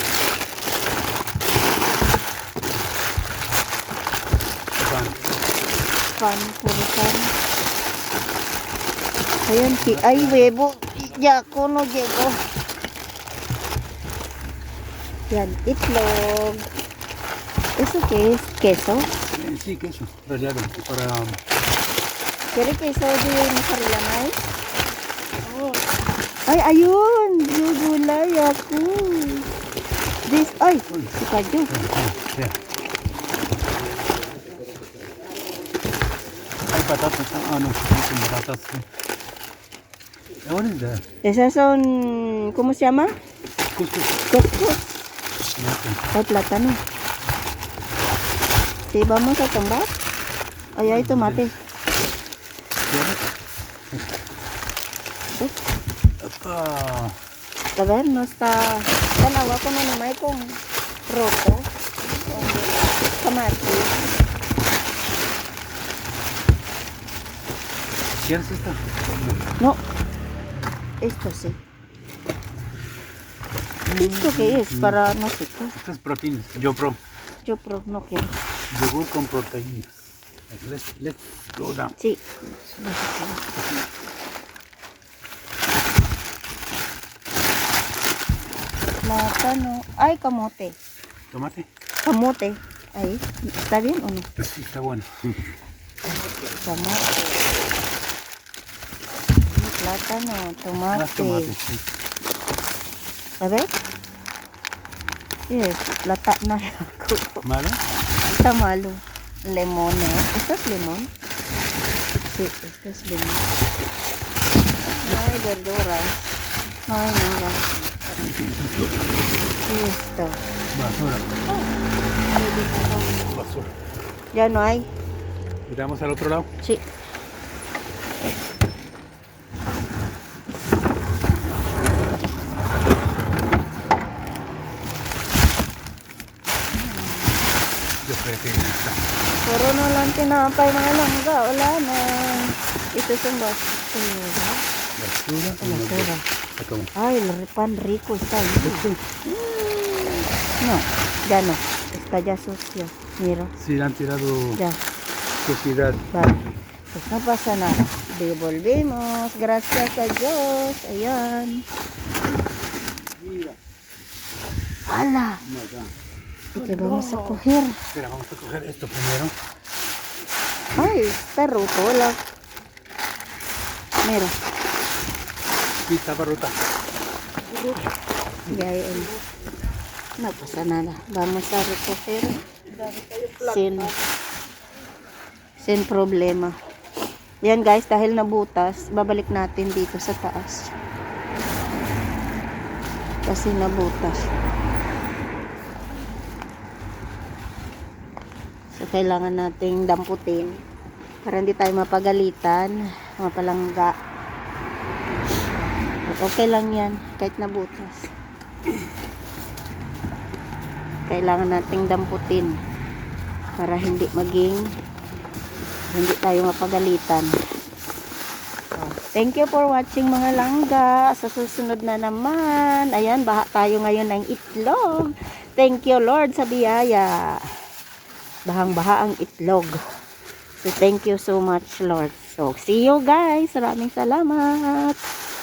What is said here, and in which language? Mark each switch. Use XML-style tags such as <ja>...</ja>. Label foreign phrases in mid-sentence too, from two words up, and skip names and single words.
<es>Pan.</es> <tl>Ayan, ay, webo. Jako, no, Diego. Yan, itlog.</tl> <es>¿Eso qué es? ¿Queso? Sí, queso. Rallado. Para... ¿Quiere queso de mozzarella mais?</es> <tl>Oh. Ay, ayun! Yung gulay ako. This, ay! Si Kadyo.</tl> <en>Yeah.</en> <es>Hay patatas, son patatas.</es> <en>What is that?</en> <es>Esas son, ¿cómo se llama? Couscous. Couscous. Ay, plátano. Sí, vamos a tomar. Ay, hay tomate. A ver, no está...</es> <tl>Dalawa ko na naman kung roco.</tl> <es>Tomate. ¿Quieres esto? No. Esto sí. ¿Esto qué es? Para no sé qué. Estas proteínas. Yo No quiero. yogur con proteínas.</es> <en>Let's go down.</en> <es>Sí. Plátano.</es> <tl>Ay, kamote.</tl> <es>Tomate.</es> <tl>Kamote. Ay,</tl> <es>está bien o no? Sí, está bueno.</es> <tl>Kamote. Plátano,</tl> <es>Más tomate. tomate. Sí. A ver.</es> <tl>Yes, lata na ako.</tl> <es>¿Malo? Está malo. Lemon, eh. ¿Esto es limón? Sí, esto es limón. Ay, verduras. Ay, nada. Esto. Basura. Basura. Ya no hay. Miramos al otro lado. Sí. Yo creo que está.</es> <tl>Puro na lang tinapay mga langga. Wala na. Ito yung basura. Basura. Basura.</tl> <es>Acá. Ay, el pan rico está ahí. No, ya no. Está ya sucio. Mira, Sí, le han tirado ya. suciedad. Vale. Pues no pasa nada. Devolvemos. Gracias a Dios. Ayan. ¡Hala! ¿Y qué vamos a coger? Espera, vamos a coger esto primero. Ay, está roto. Hola. Mira. Sí, estaba rota. Ya él. No pasa nada. Vamos a recoger sin problema.</es> <tl>Yan guys, dahil nabutas, babalik natin dito sa taas. Kasi nabutas. So, kailangan nating damputin para hindi tayo mapagalitan, mapalangga. Okay lang yan, kahit nabutas. Kailangan nating damputin para hindi tayo mapagalitan.</tl> <en>So, thank you for watching</en> <tl>mga langga. Sa susunod na naman, ayan, baha tayo ngayon ng itlog.</tl> <en>Thank you Lord</en> <tl>sa biyaya. Bahang-baha ang itlog.</tl> <en>So thank you so much Lord. So see you guys.</en> <tl>Maraming salamat.</tl>